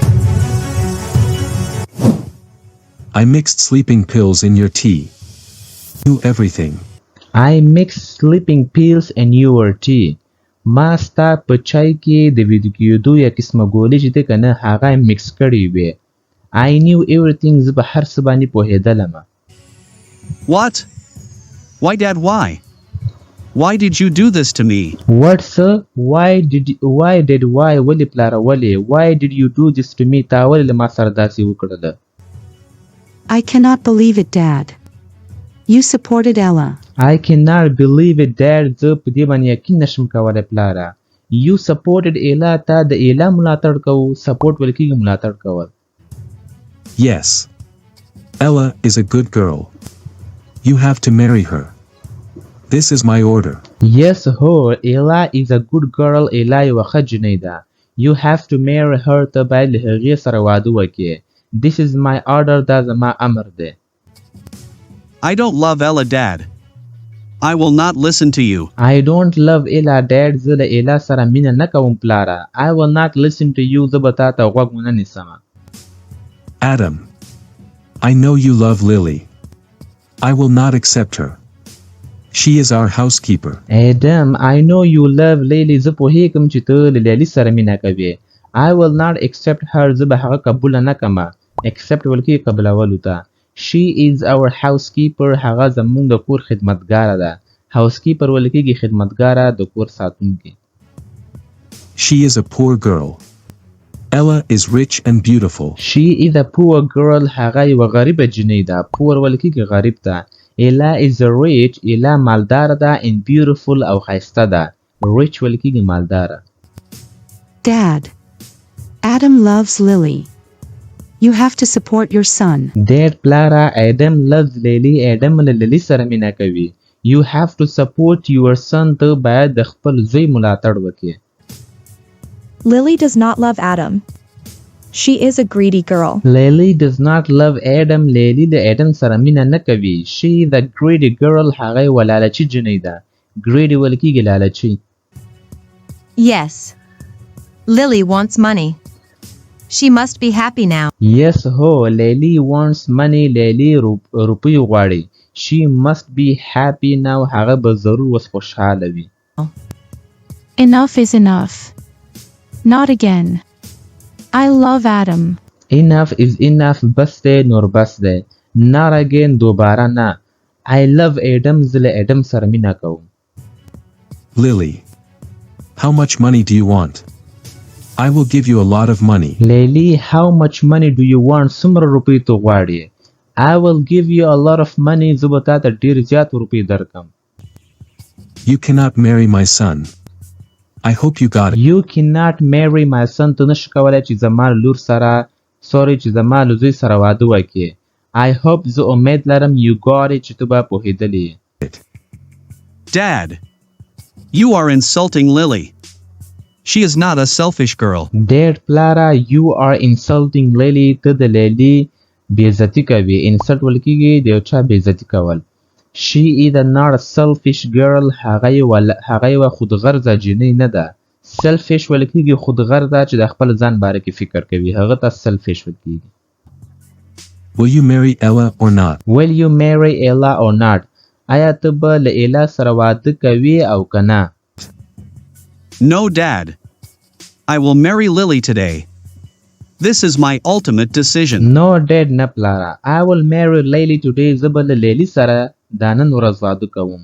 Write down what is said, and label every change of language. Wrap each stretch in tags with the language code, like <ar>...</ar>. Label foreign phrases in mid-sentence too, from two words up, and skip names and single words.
<en>I mixed sleeping pills in your tea. knew everything. I mixed sleeping pills in your tea.</en> <ps>ما ستا په چای کې د ویده کېدو یا قسمه ګولۍ چې دی که نه هغه یې مکس کړې وې.</ps> <en>I knew everything.</en> <ps>زه په هر څه باندې پوهېدلم.</ps> <en>What? Why, Dad, why? Why did you do this to me? What, sir? Why?</en> <ps>ولې پلاره ولې؟</ps> <en>Why did you do this to me?</en> <ps>تا ولې له ما سره داسې وکړله؟</ps> <en>I cannot believe it, Dad. You supported Ella. I cannot believe it, Dad.</en> <ps>زه په دې باندې یقین نشم کولی پلاره.</ps> <en>You supported Ella.</en> <ps>تا د ایلا ملاتړ کوو. سپورټ ویل کېږي ملاتړ کول.</ps> <en>Yes. Ella is a good girl. You have to marry her. This is my order. Yes, ho. Ella is a good girl.</en> <ps>Ella یوه ښه جنۍ ده.</ps> <en>You have to marry her.</en> <ps>ته باید له هغې سره واده وکړې.</ps> <en>This is my order.</en> <ps>دا زما امر دی.</ps> <en>I don't love Ella, Dad. I will not listen to you. I don't love Ella, Dad.</en> <ps>زه له ایلا سره مینه نه کوم پلاره.</ps> <en>I will not listen to you.</en> <ps>زه به تا ته غوږ ونه نیسم.</ps> <en>Adam. I know you love Lily. I will not accept her. She is our housekeeper. Adam, I know you love Lily.</en> <ps>زه پوهېږم چې ته له لیلی سره مینه کوې.</ps> <en>I will not accept her.</en> <ps>زه به هغه قبوله نه کړم. Accept ویل کېږي قبلولو ته.</ps> <en>She is our housekeeper.</en> <ps>هغه زموږ د کور خدمتګاره ده. Housekeeper ویل کېږي خدمتګاره د کور ساتونکي.</ps> <en>She is a poor girl. Ella is rich and beautiful. She is a poor girl.</en> <ps>هغه یوه غریبه جنۍ ده. Poor ویل کېږي غریب ته.</ps> <en>Ella is rich.</en> <ps>Ella مالداره ده</ps> <en>and beautiful</en> <ps>او ښایسته ده. Rich ویل کېږي مالداره.</ps> <en>Dad. Adam loves Lily. You have to support your son. Dad, پلاره Adam loves Lily. Adam له لیلی سره مینه کوي. You have to support your son.</en> <ps>ته باید د خپل زوی ملاتړ وکړې.</ps> <en>Lily does not love Adam. She is a greedy girl. Lily does not love Adam.</en> <ps>Lily د Adam سره مینه نه کوي.</ps> <en>She is a greedy girl.</en> <ps>هغه یوه لالچي جنۍ ده. Greedy ویل کېږي لالچي.</ps> <en>Yes. Lily wants money. She must be happy now. Yes, ho. Lily wants money.</en> <ps>Lily روپۍ غواړي.</ps> <en>She must be happy now.</en> <ps>هغه به ضرور وس خوشحاله وي.</ps> <en>Enough is enough. Not again. I love Adam. Enough is enough.</en> <ps>بس دی نور بس دی.</ps> <en>Not again.</en> <ps>دوباره نه.</ps> <en>I love Adam.</en> <ps>زه له Adam سره مینه کوم.</ps> <en>Lily. How much money do you want? I will give you a lot of money. Lily, how much money do you want?</en> <ps>څومره روپۍ ته غواړې؟</ps> <en>I will give you a lot of money.</en> <ps>زه به تا ته ډېر زیات روپۍ درکم.</ps> <en>You cannot marry my son. I hope you got it. You cannot marry my son.</en> <ps>ته نشې کولی چې زما لور سره چې زما له زوی سره واده وکړې.</ps> <en>I hope</en> <ps>زه امید لرم</ps> <en>you got it</en> <ps>چې ته به پوهېدلې.</ps> <en>Dad, you are insulting Lily. She is not a selfish girl. Dad, پلاره you are insulting Lily.</en> <ps>ته د لیلی بېعزتي کوي. insult ویل کېږي د یو چا بېعزتي کول.</ps> <en>She is not a selfish girl.</en> <ps>هغه یوه خودغرضه جنۍ نه ده. Selfish ویل کېږي خودغرضه چې د خپل ځان باره کې فکر کوي. هغه ته selfish ویل کېږي.</ps> <en>Will you marry Ella or not? Will you marry Ella or not?</en> <ps>آیا ته به له ایلا سره واده کوي او که نه؟</ps> <en>No, Dad. I will marry Lily today. This is my ultimate decision. No, Dad,</en> <ps>نه پلاره.</ps> <en>I will marry Lily today.</en> <ps>زه به له لیلی سره دا نن ورځ واده کوم.</ps>